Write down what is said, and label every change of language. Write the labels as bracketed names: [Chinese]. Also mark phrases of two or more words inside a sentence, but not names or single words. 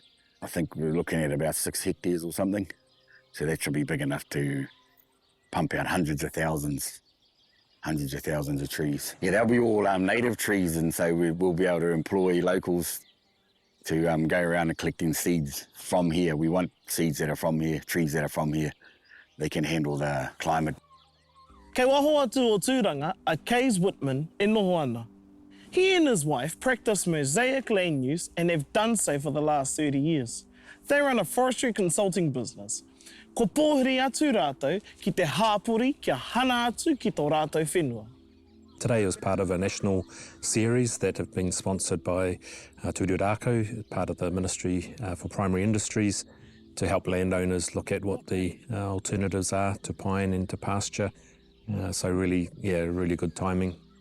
[English] I think we're looking at about 6 hectares or something, so that should be big enough to pump out hundreds of thousands of trees. Yeah, they'll be all native trees, and so we'll be able to employ locals to go around and collecting seeds from here. We want seeds that are from here, trees that are from here. They can handle the climate. [Māori] Kei waho atu o tūranga a Case Whitman e noho ana. [English] He and his wife practice mosaic land use and have done so for the last 30 years. They run a forestry consulting business. [Māori] Ko pōhiri atu rātou ki te hāpori kia hana atu ki tō rātou whenua. [English] Today is part of a national series that have been sponsored by Tūru Rākau, part of the Ministry for Primary Industries, to help landowners look at what the alternatives are to pine and to pasture. So really, yeah, really good timing.